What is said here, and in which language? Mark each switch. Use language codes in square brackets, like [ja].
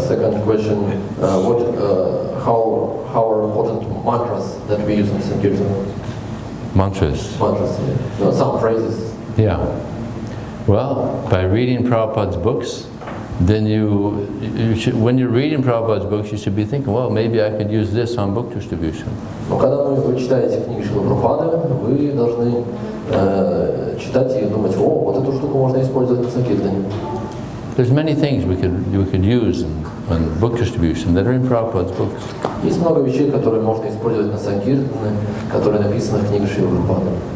[en] Second question, how are important mantras that we use in Sankirtan? Mantras. Mantras, yeah. Some phrases. Yeah. Well, by reading Prabhupada's books, then you should, when you're reading Prabhupada's books, you should be thinking, well, maybe I could use this on book distribution. [ru] Но когда вы читаете книги Шрилы Прабхупады, вы должны читать и думать, о, вот эту штуку можно использовать на Санкиртане. [en] There's many things we could use on book distribution that are in Prabhupada's books. [ru] Есть много вещей, которые можно использовать на Санкиртане, которые написаны в книге Шрилы Прабхупады.